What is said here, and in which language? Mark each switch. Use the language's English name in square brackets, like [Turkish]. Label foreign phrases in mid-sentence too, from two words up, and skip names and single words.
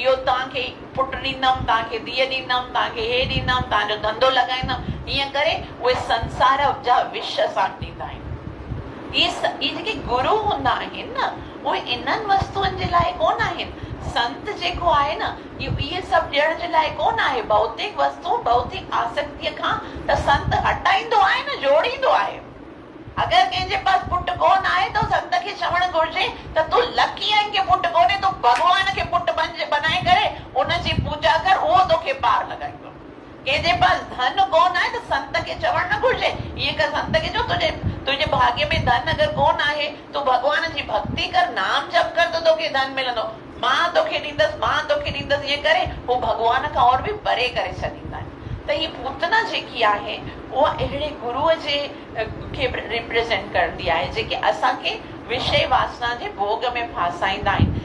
[Sindhi] इहो तव्हांखे पुटु ॾींदमि, तव्हांखे धीअ ॾींदमि, तव्हांखे हे ॾींदमि, तव्हांजो धंधो लॻाईंदमि, ईअं करे उहे संसार जा विष असांखे ॾींदा आहिनि। इहे जेके गुरु हूंदा आहिनि न, उहे इन्हनि वस्तुअनि जे लाइ कोन आहिनि। संत जेको आहे न, इहे सभु ॾियण जे लाइ कोन आहे। भौतिक वस्तु, भौतिक आसक्तिअ खां त संत हटाईंदो आहे न, जोड़ींदो आहे। अगरि कंहिंजे पास पुटु कोन आहे त संत खे चवणु घुर्जे त तूं लकी आहीं कि पुटु कोन्हे, तूं भॻवान खे पुटु बनाए करे उनजी पूजा कर, उहो तोखे पार लॻाईंदो। कंहिंजे पास धन कोन आहे त संत खे चवणु न घुर्जे, ईअं कर, संत खे चओ तुंहिंजे भाग्य में धन अगरि कोन आहे, तूं भॻवान जी भक्ति कर, नाम जप कर, त तोखे धन मिलंदो, मां तोखे ॾींदसि, मां तोखे ॾींदसि। ईअं करे हू भॻवान खां और बि परे करे छॾींदा आहिनि। त हीअ पूतना जेकी आहे उहा अहिड़े गुरूअ जे खे रिप्रेज़ेंट करंदी आहे जेके असांखे विषय वासना जे भोग में फासाईंदा आहिनि।